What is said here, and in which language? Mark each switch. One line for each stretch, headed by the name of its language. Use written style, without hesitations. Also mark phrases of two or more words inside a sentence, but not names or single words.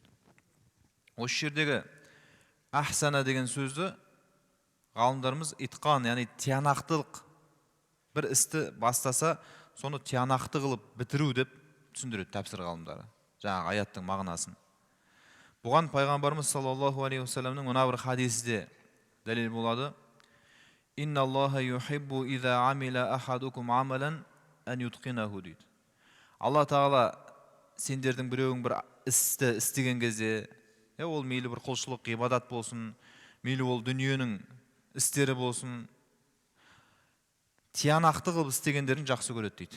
Kazakh: Осы жердегі ахсана деген сөзді ғалымдарымыз итқан, яғни тиянақтылық, бір істі бастаса, соны тиянақты қылып бітіру деп түсіндіреді тәпсір ғалымдары, жаңағы аяттың мағынасын. Бұған пайғамбарымыз
Arabic: صلى الله عليه وسلم
Kazakh: мына бір хадисі де дәлел болады.
Arabic: إن الله يحب إذا عمل أحدكم عملا أن يتقنه дейді.
Kazakh: Алла Тағала сендердің біреуің бір істі істеген кезде, ол мейлі бір құлшылық, ғибадат болсын, мейлі ол дүниенің істері болсын, тиянақты қылып істегендерін жақсы көреді дейді.